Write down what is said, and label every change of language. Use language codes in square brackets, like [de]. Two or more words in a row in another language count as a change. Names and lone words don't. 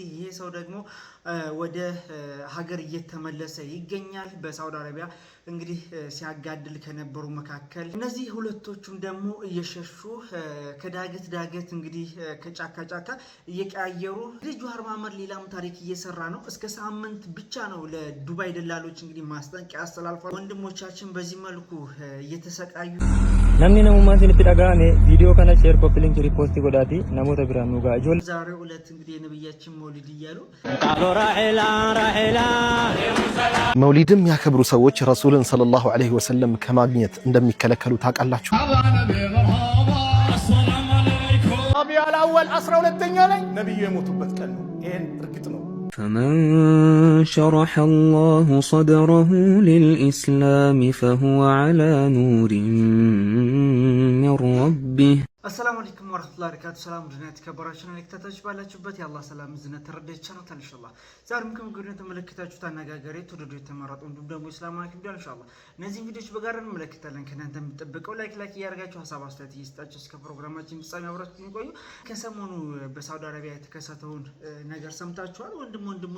[am] ይሄ ሰው ደግሞ ወደ ሀገር እየተመለሰ ይገኛል። በሳውዲ አረቢያ እንግዲህ ሲያጋድል ከነበሩ መካከል እነዚህ ሁለቶቹም ደግሞ እየሸሹ ከዳገት ዳገት እንግዲህ ከጫካ ጫካ እየቀያየሩ እንግዲህ ጁሃር መሐመድ ሌላም ታሪክ እየሰራ ነው። እስከ ሳምንት ብቻ ነው ለዱባይ ደላሎች እንግዲህ ማስጠንቀቂያ አስተላልፏል። ወንድሞቻችን በዚህ መልኩ እየተሰቃዩ [om] namni namummaan itti dhaga'ame ቪዲዮ kana [en] share copy link repost [om] ጎዳቲ namoota biraan nu ga'a ijoollee [am] ዛሬው ዕለት እንግዲህ የነብያችን መውሊድ እያሉ ቃሎ ራሒላ ራሒላ መውሊድም ያከብሩ ሰዎች ረሱልን [ar] صلى الله عليه وسلم [am] ከማግኘት እንደሚከለከሉ ታውቃላችሁ። ረቢዑል አወል 12ኛ ላይ ነብዩ የሞቱበት ቀን ነው። ይሄን እርግጥ ነው። [ar] فمن شرح الله صدره للإسلام فهو على نور من ربه السلام عليكم ورحمة الله وبركاته። [am] ሰላም ድናት ከበራችን ለክታታች ባላችሁበት የአላህ ሰላም ዝነት ተረዳች ቻናል [ar] إن شاء الله [am] ዛሬም ከመገኘት ተመለከታችሁት አነጋገሬ ተወደዱ የተመረጡ እንዲሁም ደግሞ እስላማዊ ቪዲዮ [ar] إن شاء الله [am] እነዚህ ቪዲዮዎች በጋራ እንመለከታለን። ከእናንተ የሚጠበቀው ላይክ እያደረጋችሁ ሐሳብ አስተያየት እየሰጣችሁ እስከ ፕሮግራማችን ፍጻሜ አብራችሁን ቆዩ። ከሰሞኑ በሳውዲ አረቢያ የተከሰተውን ነገር ሰምታችኋል። ወንድሙን